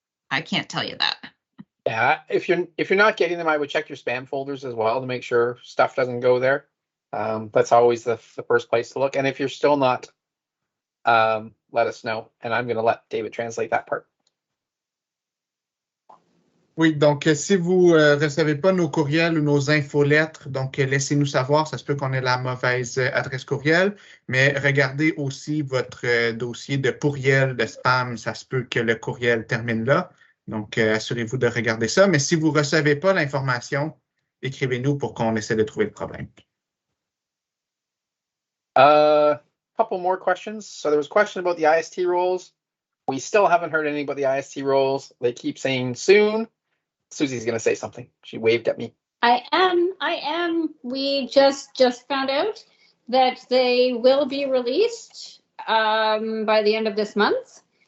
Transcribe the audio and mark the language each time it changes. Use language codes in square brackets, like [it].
[en] I can't tell you that. Yeah, if you're not getting them, I would check your spam folders as well to make sure stuff doesn't go there. That's always the first place to look. And if you're still not, let us know, and I'm going to let David translate that part. [fr] Oui, donc si vous recevez pas nos courriels ou nos infolettres, donc laissez-nous savoir, ça se peut qu'on ait la mauvaise adresse courriel, mais regardez aussi votre dossier de courriel de spam, ça se peut que le courriel termine là, donc assurez-vous de regarder ça, mais si vous recevez pas l'information, écrivez-nous pour qu'on essaie de trouver le problème. [en] Couple more questions. So there was a question about the IST rules. We still haven't heard anything about the IST rules. They keep saying soon. Susie's going to say something. She waved at me. I am. We just found out that they will be released by the end of this month.